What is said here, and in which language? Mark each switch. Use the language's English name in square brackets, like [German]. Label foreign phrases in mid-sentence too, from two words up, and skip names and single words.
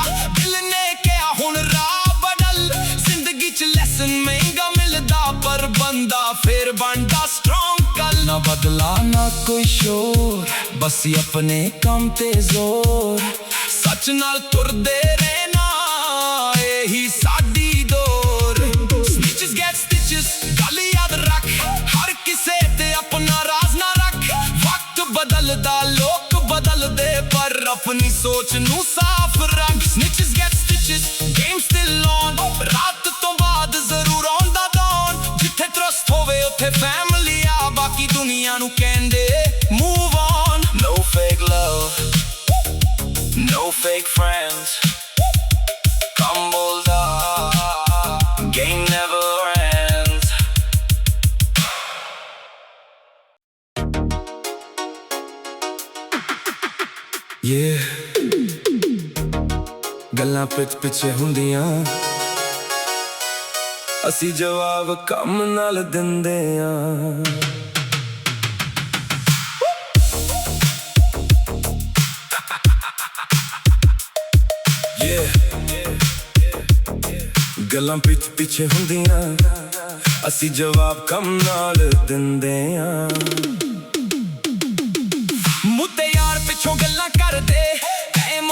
[Punjabi] ਦਿਲ ਨੇ ਕਿਹਾ ਹੁਣ ਰਾਹ ਬਦਲ ਜ਼ਿੰਦਗੀ 'ਚ ਲੈਸਨ ਮਹਿੰਗਾ ਮਿਲਦਾ ਪਰ ਬੰਦਾ ਫੇਰ ਬਣਦਾ ਸਟਰੋਂਗ ਕੱਲ ਨਾ ਬਦਲਾ ਨਾ ਕੋਈ ਸ਼ੋਰ ਬਸ ਆਪਣੇ ਕੰਮ ਤੇ ਜ਼ੋਰ ਸੱਚ ਨਾਲ ਤੁਰਦੇ ਰਹਿਣਾ ਇਹੀ ਸਾਡੀ ਦੌਰ [English] Snitches get stitches [Punjabi] ਗੱਲ ਯਾਦ ਰੱਖ ਹਰ ਕਿਸੇ ਤੇ ਆਪਣਾ ਰਾਜ਼ ਨਾ ਰੱਖ ਵਕਤ ਬਦਲਦਾ ਲੋਕ ਬਦਲਦੇ ਪਰ ਆਪਣੀ ਸੋਚ ਨੂੰ ਸਾਫ਼ ਰੱਖ Snitches [English] get stitches game still on [Punjabi] ਰਾਤ ਤੋਂ ਬਾਅਦ ਜ਼ਰੂਰ ਆਉਂਦਾ dawn ਜਿੱਥੇ trust ਹੋਵੇ ਉੱਥੇ family ਆ ਬਾਕੀ ਦੁਨੀਆ ਨੂੰ ਕਹਿੰਦੇ [English] move on No fake love No fake friends Come bolda Game never ends [Punjabi] Yeah ਗੱਲਾਂ ਪਿੱਛੇ ਹੁੰਦੀਆਂ ਅਸੀਂ ਜਵਾਬ ਕੰਮ ਨਾਲ ਦਿੰਦੇ ਆਂ ਗੱਲਾਂ ਪਿੱਛੇ ਹੁੰਦੀਆਂ ਅਸੀਂ ਜਵਾਬ ਕੰਮ ਨਾਲ ਦਿੰਦੇ ਆਂ ਮੁੱਦੇ ਯਾਰ ਪਿੱਛੋਂ ਗੱਲਾਂ ਕਰਦੇ ਟਾਈਮ